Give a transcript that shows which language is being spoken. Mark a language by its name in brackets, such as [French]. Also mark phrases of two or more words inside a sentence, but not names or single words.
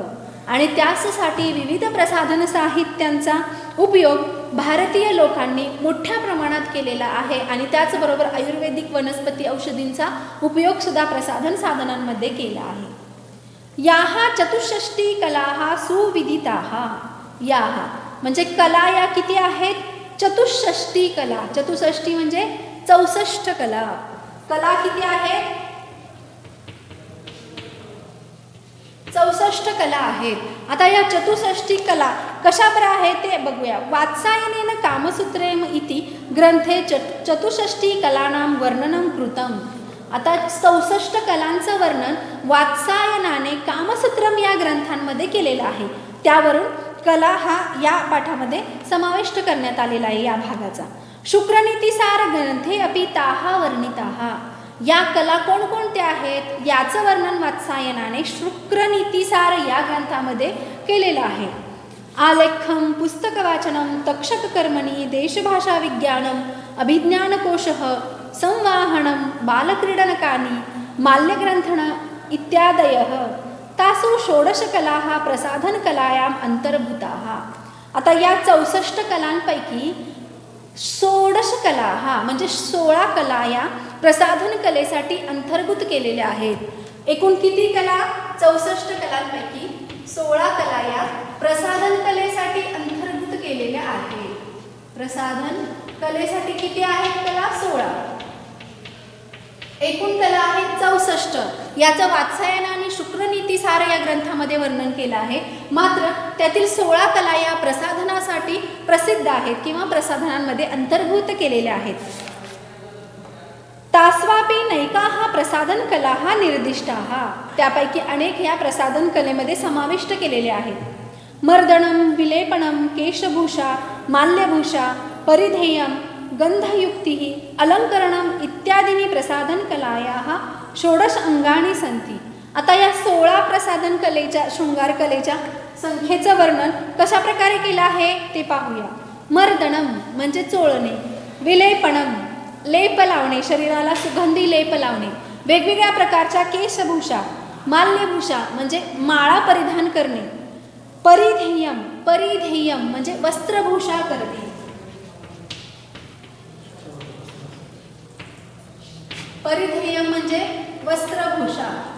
[Marathi] आणि त्यासाठी विविध प्रसाधन साहित्यांचा उपयोग भारतीय लोकांनी मोठ्या प्रमाणात केलेला आहे. आणि त्याचबरोबर आयुर्वेदिक वनस्पती औषधींचा उपयोग सुद्धा प्रसाधन साधनांमध्ये केला आहे. [Sanskrit] याः चतुष्षष्टी कलाः सुविदिताः. [Marathi] याः म्हणजे कला या किती आहेत, चतुष्षष्टी कला. चतुष्षष्टी म्हणजे 64 कला. कला किती आहेत, 64 कला आहेत. आता या 64 कला कशा बरं आहेत ते बघूया. [Sanskrit] वात्सायनेन कामसूत्रेम इति ग्रंथे चतुष्षष्टी कलानां वर्णनं कृतम. [Marathi] आता 64 कलांचं वर्णन वात्सायनाने कामसूत्रम या ग्रंथांमध्ये केलेलं आहे. त्यावरून कला हा या पाठामध्ये समाविष्ट करण्यात आलेला आहे या भागाचा. [Sanskrit] शुक्रनीतिसार ग्रंथे अपि ताहा वर्णिताहा. [Marathi] या कला कोणकोणत्या आहेत याचं वर्णन वात्सायनाने शुक्रनीतिसार या ग्रंथामध्ये केलेलं आहे. [Sanskrit] आलेखम, पुस्तकवाचनम, तक्षककर्मणी, देशभाषा विज्ञानम, अभिज्ञानकोशः, संवाहनम, बालक्रीडनकानि, माल्यग्रंथन इत्यादयः. तासु षोडशकलाः प्रसाधनकलायाम् अंतर्भूताः. [Marathi] आता या 64 कलांपैकी 16 कला हा म्हणजे 16 कला या प्रसाधन कलेसाठी अंतर्भूत केलेल्या आहेत. एकूण किती कला, 64 कलांपैकी 16 कला या प्रसाधन कलेसाठी अंतर्भूत केलेल्या आहेत. प्रसाधन कलेसाठी किती आहेत कला, 16. एकूण कला आहेत 64. याचं वात्सायन आणि शुक्रनीतिसार या ग्रंथामध्ये वर्णन केलं आहे. मात्र त्यातील 16 कला या प्रसाधनासाठी प्रसिद्ध आहेत किंवा प्रसाधनांमध्ये अंतर्भूत केलेल्या आहेत. [Sanskrit] तास्वापि नैकाः प्रसाधन कलाः निर्दिष्टाः. [Marathi] त्यापैकी अनेक या प्रसाधन कलेमध्ये समाविष्ट केलेले आहेत. [Sanskrit] मर्दनम, विलेपनम, केशभूषा, माल्यभूषा, परिधेयम, गंधयुक्तिः, अलंकरणम इत्यादीनि प्रसाधन कलायाः 16 अंगानी सन्ति. [Marathi] आता या 16 प्रसाधन कलेच्या, शृंगार कलेच्या संख्येचं वर्णन कशा प्रकारे केलं आहे ते पाहूया. मर्दनम म्हणजे चोळणे, विलेपनम लेप लावणे, शरीराला सुगंधी लेप लावणे, वेगवेगळ्या प्रकारच्या केशभूषा, माल्यभूषा म्हणजे माळा परिधान करणे, परिधेयम, परिधेयम म्हणजे वस्त्रभूषा करणे, परिधेयम म्हणजे वस्त्रभूषा,